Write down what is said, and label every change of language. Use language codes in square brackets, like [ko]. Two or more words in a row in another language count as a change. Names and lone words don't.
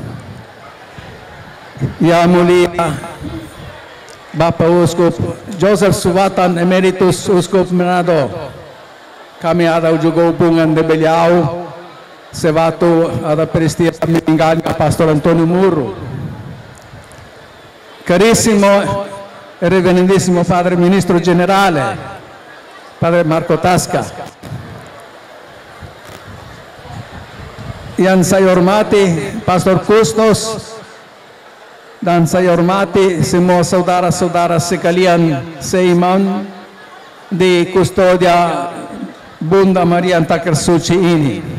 [id] Yang mulia Bapak Uskup Joseph Subatan Emeritus Uskup Manado, kami ada juga hubungan dengan beliau sewaktu ada peristiwa meninggalnya Pastor Antonio Murro. [it] Carissimo e reverendissimo Padre Ministro Generale, Padre Marco Tasca, [id] Yang saya hormati Pastor Kustos dan saya hormati semua saudara-saudara sekalian seiman di kustodia Bunda Maria Antakar Suci ini.